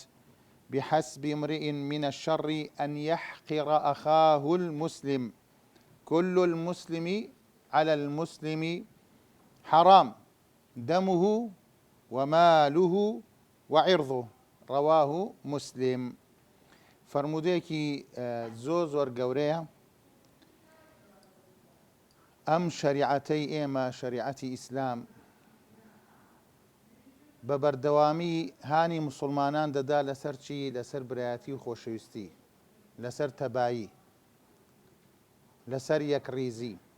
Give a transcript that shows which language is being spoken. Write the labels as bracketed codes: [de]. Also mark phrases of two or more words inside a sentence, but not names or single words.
[ar] بحسب امرئ من الشر أن يحقر أخاه المسلم. كل المسلم على المسلم حرام، دمه وماله وعرضه. رواه مسلم. [ckb] فرمودێکی زۆر گەورەیە. ئەم شەریعەتەی ئێمە، شەریعەتی ئیسلام، بە بەردەوامی هانی موسڵمانان دەدا لەسەر چی؟ لەسەر برایەتی و خۆشەویستی، لەسەر تەبایی، لەسەر یەکڕیزی.